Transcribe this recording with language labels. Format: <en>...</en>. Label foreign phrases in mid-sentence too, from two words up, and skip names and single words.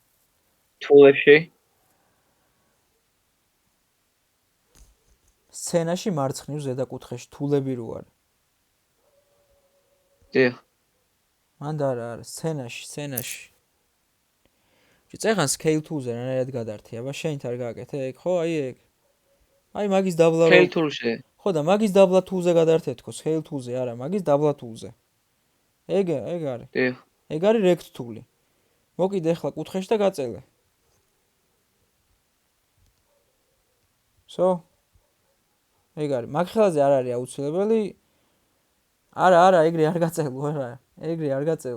<ka>თულებში. სცენაში მარცხნივ ზედა კუთხეში თულები რო არის. დიახ. მანდა არა, სცენაში. წეგან</ka> <en>scale tool-</en> <ka>ზე რანაირად გადართი, აბა შენით არ გააკეთე ეგ, ხო, აი ეგ. აი მაგის დაბლა რო</ka> <en>scale tool-</en> <ka>ზე. ხო და მაგის დაბლა tool-ზე გადართე თქო,</ka> <en>scale tool-</en> <ka>ზე არა, მაგის დაბლა tool-ზე. ეგ არის. დიახ. ეგ არის</ka> <en>rect tool-</en> <ka>ი. მოკიდე ახლა კუთხეში და გაწელე. So ეგ არის. მაგ ხელაზე არ არის აუცილებელი. არა, ეგრე არ გაწელო, არა. ეგრე არ გაწელო.</ka>